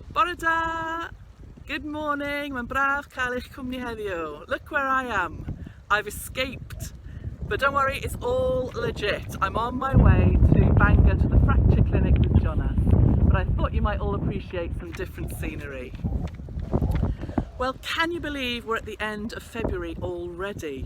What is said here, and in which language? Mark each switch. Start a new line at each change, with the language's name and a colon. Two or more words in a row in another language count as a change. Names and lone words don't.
Welsh: Bore da!
English: Good morning,
Welsh: mae'n braf cael eich cwmni heddiw.
English: Look where I am. I've escaped. But don't worry, it's all legit. I'm on my way to Bangor to the fracture clinic with Jonas. But I thought you might all appreciate some different scenery. Well, can you believe we're at the end of February already?